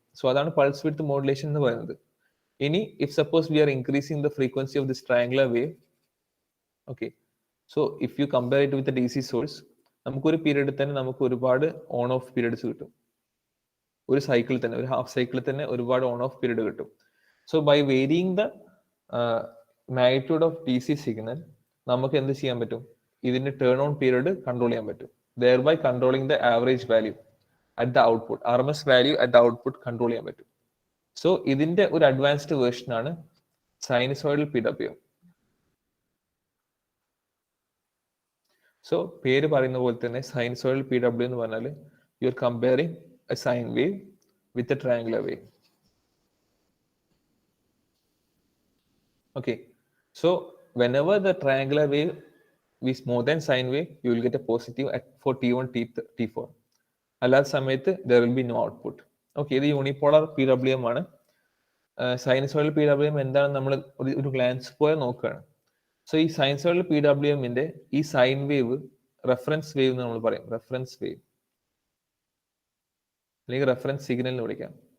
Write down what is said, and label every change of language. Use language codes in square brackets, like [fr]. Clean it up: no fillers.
[ml] So അതാണ് pulse width modulation എന്ന് പറയുന്നത്. ഇനി [en] if suppose we are increasing the frequency of this triangular wave, [ml] okay, [en] so if you compare it with DC source, [ml] നമുക്കൊരു പീരീഡിൽ തന്നെ നമുക്ക് ഒരുപാട് ഓൺ ഓഫ് പീരീഡ്സ് കിട്ടും. ഒരു സൈക്കിളിൽ തന്നെ, ഒരു ഹാഫ് സൈക്കിളിൽ തന്നെ ഒരുപാട് ഓൺ ഓഫ് പീരീഡ് കിട്ടും. [en] so by varying the magnitude of DC signal [ml] നമുക്ക് എന്ത് ചെയ്യാൻ പറ്റും? ഇതിന്റെ ടേൺ ഓൺ പീരീഡ് കൺട്രോൾ ചെയ്യാൻ പറ്റും. [en] thereby controlling the average value at the output, RMS value at the output [ml] control ചെയ്യാൻ പറ്റും. സോ ഇതിന്റെ ഒരു അഡ്വാൻസ്ഡ് വേർഷൻ ആണ് സൈനസോയിഡൽ PWM. സോ പേര് പറയുന്ന പോലെ തന്നെ സൈനസോയിഡൽ PWM എന്ന് പറഞ്ഞാൽ [en] You are comparing a sine wave with a triangular wave. Okay, so whenever the triangular wave is more than sine wave, you will get a positive for T1 T4. [ml] അല്ലാത്ത സമയത്ത് [en] there will be no output. [ml] Okay, ഇത് യൂണിപോളർ PWM ആണ്. Sinusoidal PWM എന്താണ് നമ്മൾ ഒരു glance പോലെ നോക്കുകയാണ്. So ഈ സൈനസോയിഡൽ PWMന്റെ ഈ സൈൻ വേവ് റെഫറൻസ് വേവ് എന്ന് നമ്മൾ പറയും. റെഫറൻസ് വേവ് അല്ലെങ്കിൽ റെഫറൻസ് സിഗ്നൽ എന്ന് വിളിക്കാം.